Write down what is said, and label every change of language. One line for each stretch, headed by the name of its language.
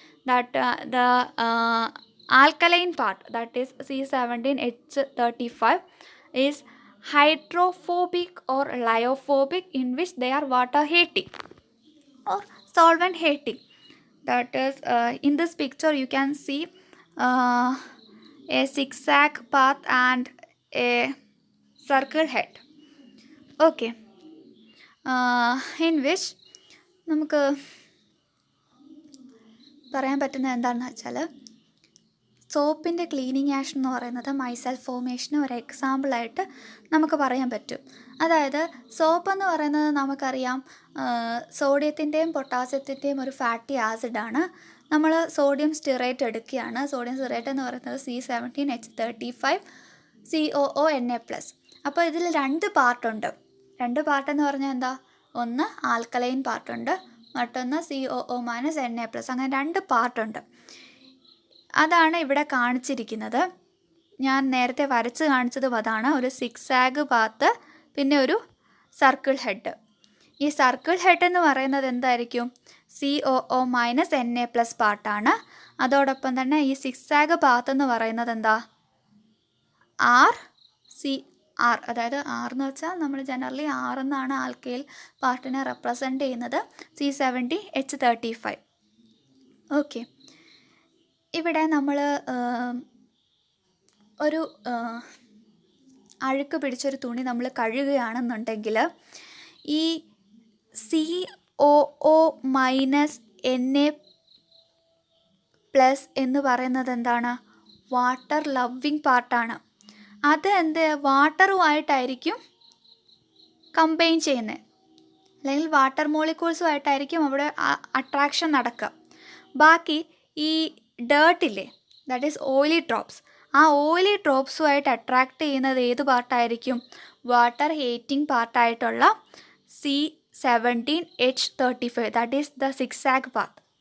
English: That the alkaline part, that is C17H35, is hydrophobic or lyophobic, in which they are water hating or solvent hating. That is in this picture you can see a zigzag path and a circle head. Okay, in which
Malayalam: നമുക്ക് പറയാൻ പറ്റുന്നത് എന്താണെന്ന് വെച്ചാൽ സോപ്പിൻ്റെ cleaning action എന്ന് പറയുന്നത് myself ഫോർമേഷന് ഒരു എക്സാമ്പിളായിട്ട് നമുക്ക് പറയാൻ പറ്റും. അതായത് സോപ്പ് എന്ന് പറയുന്നത് നമുക്കറിയാം സോഡിയത്തിൻ്റെയും പൊട്ടാസ്യത്തിൻ്റെയും ഒരു ഫാറ്റി ആസിഡാണ്. നമ്മൾ സോഡിയം സ്റ്റിറേറ്റ് എടുക്കുകയാണ്. സോഡിയം സ്റ്റിറേറ്റ് എന്ന് പറയുന്നത് C17H35COO Na+. അപ്പോൾ ഇതിൽ രണ്ട് പാർട്ടുണ്ട്. രണ്ട് പാർട്ടെന്ന് പറഞ്ഞാൽ എന്താ? ഒന്ന് ആൽക്കലൈൻ പാർട്ടുണ്ട്, മറ്റൊന്ന് COO minus Na+. അങ്ങനെ രണ്ട് പാർട്ടുണ്ട്. അതാണ് ഇവിടെ കാണിച്ചിരിക്കുന്നത്. ഞാൻ നേരത്തെ വരച്ച് കാണിച്ചതും അതാണ്. ഒരു സിക്സാഗ് പാത്ത്, പിന്നെ ഒരു സർക്കിൾ ഹെഡ്. ഈ സർക്കിൾ ഹെഡ് എന്ന് പറയുന്നത് എന്തായിരിക്കും? COO minus Na+ പാർട്ടാണ്. അതോടൊപ്പം തന്നെ ഈ സിക്സാഗ് പാത്ത് എന്ന് പറയുന്നത് എന്താ? RCR, അതായത് R എന്ന് വെച്ചാൽ നമ്മൾ ജനറലി R എന്നാണ് ആൽക്കൈൽ പാർട്ടിനെ റെപ്രസെൻ്റ് ചെയ്യുന്നത്. C17H35. ഓക്കെ, ഇവിടെ നമ്മൾ ഒരു അഴുക്ക് പിടിച്ചൊരു തുണി നമ്മൾ കഴുകുകയാണെന്നുണ്ടെങ്കിൽ ഈ COO minus Na+ എന്ന് പറയുന്നത് എന്താണ്? വാട്ടർ ലവിങ് പാർട്ടാണ്. അത് വാട്ടറുമായിട്ടായിരിക്കും കമ്പൈൻ ചെയ്യുന്നത്, അല്ലെങ്കിൽ വാട്ടർ മോളിക്യൂൾസുമായിട്ടായിരിക്കും അവിടെ അട്രാക്ഷൻ നടക്കുക. ബാക്കി ഈ ഡേർട്ടില്ലേ,
English: that is oily drops,
Malayalam: ആ ഓയിലി ഡ്രോപ്സുമായിട്ട് അട്രാക്റ്റ് ചെയ്യുന്നത് ഏത് പാർട്ടായിരിക്കും?
English: Water hating പാർട്ടായിട്ടുള്ള C17H35, that is the zigzag path.